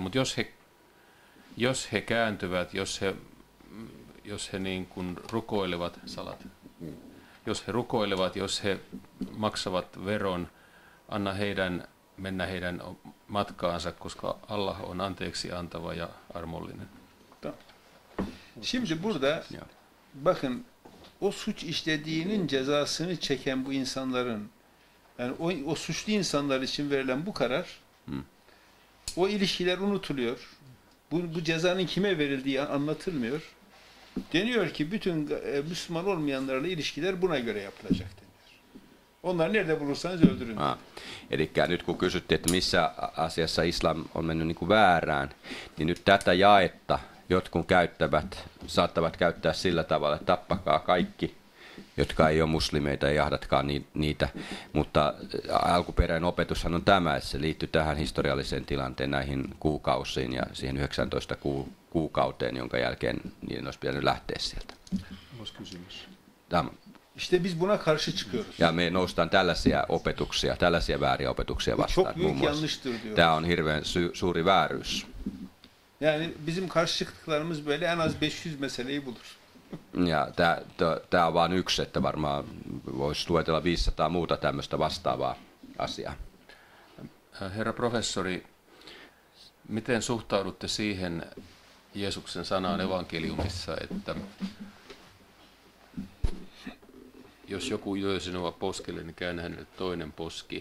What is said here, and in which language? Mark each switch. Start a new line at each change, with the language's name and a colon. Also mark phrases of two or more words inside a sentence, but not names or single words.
Finnish: Mutta jos he kääntyvät, jos he niin kuin rukoilevat, jos he rukoilevat, jos he maksavat veron, anna heidän mennä heidän matkaansa, koska Allah on anteeksi antava ja armollinen.
Turkish: Şimdi burada bakın o suç işlediğinin cezasını çeken bu insanların, yani o suçlu insanlar için verilen bu karar, o ilişkiler unutuluyor. Bu cezanın kime verildiği anlatılmıyor. Deniyor ki bütün Müslüman olmayanlarla ilişkiler buna göre yapılacak deniyor. Onlar nerede bulursanız öldürün.
Finnish: Eli nyt kun kysyttiin, että missä asiassa islam on mennyt niin kuin väärään, niin nyt tätä jaetta jotkut saattavat käyttää sillä tavalla, että tappakaa kaikki, jotka ei ole muslimeita ja jahdatkaa niitä. Mutta alkuperäinen opetushan on tämä, että se liittyy tähän historialliseen tilanteen näihin kuukausiin ja siihen 19 kuukauteen, jonka jälkeen niiden olisi pitänyt lähteä sieltä.
Turkish: İşte biz buna karşı çıkıyoruz.
Finnish: Ja me noustaan tällaisia opetuksia, tällaisia vääriä opetuksia vastaan. Tämä on hirveän suuri vääryys.
Turkish: Yani bizim karşı çıktıklarımız böyle en az 500 meseleyi bulur.
Finnish: Ja tämä on vain yksi, että varmaan voisi luetella 500 muuta tämmöistä vastaavaa asiaa. Herra professori, miten suhtaudutte siihen Jeesuksen sanaan evankeliumissa, että jos joku lyö sinua poskelle, niin käännä hänelle toinen poski.